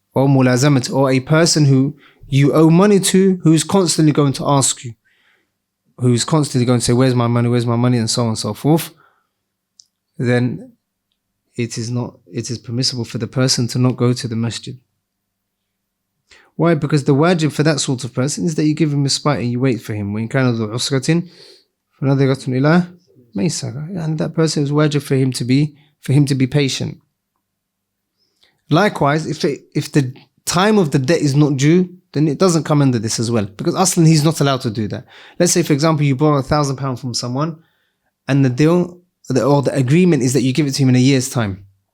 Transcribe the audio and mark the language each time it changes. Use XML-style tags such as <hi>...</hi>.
<en>Or mulazamat, or a person who you owe money to, who's constantly going to ask you, who's constantly going to say, where's my money, and so on and so forth. Then it is permissible for the person to not go to the masjid. Why? Because the wajib for that sort of person is that you give him respite and you wait for him.</en> <ar>وإن كان ذو عسرة فنظرة إلى ميسرة.</ar> <en>And that person is wajib for him to be patient. Likewise, if the time of the debt is not due, then it doesn't come under this as well. Because Aslan, he's not allowed to do that. Let's say, for example, you borrow £1,000 from someone and the deal or the agreement is that you give it to him in a year's time.</en>